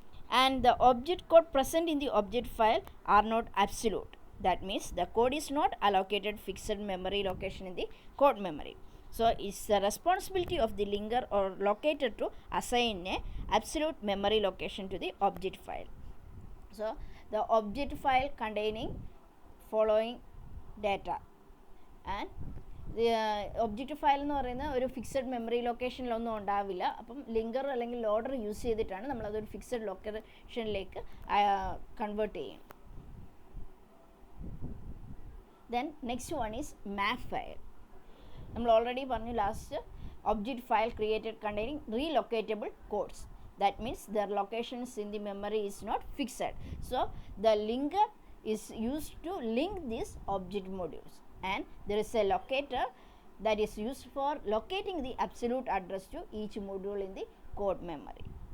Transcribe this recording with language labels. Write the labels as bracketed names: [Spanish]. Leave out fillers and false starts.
[English] And the object code present in the object file are not absolute. That means the code is not allocated fixed memory location in the code memory. So it's the responsibility of the linker or locator to assign a absolute memory location to the object file. So the object file containing following data, and [Malayalam] object file എന്ന് പറയുന്നത് ഒരു fixed memory ലൊക്കേഷനിലൊന്നും ഉണ്ടാവില്ല. അപ്പം linker അല്ലെങ്കിൽ loader use ചെയ്തിട്ടാണ് നമ്മളതൊരു fixed ലൊക്കേഷനിലേക്ക് convert ചെയ്യും. [English] Then next one is map file. നമ്മൾ already പറഞ്ഞു last, object file created containing relocatable codes. That means their locations in the memory is not fixed. So the linker is used to link these object modules, and there is a locator that is used for locating the absolute address to each module in the code memory.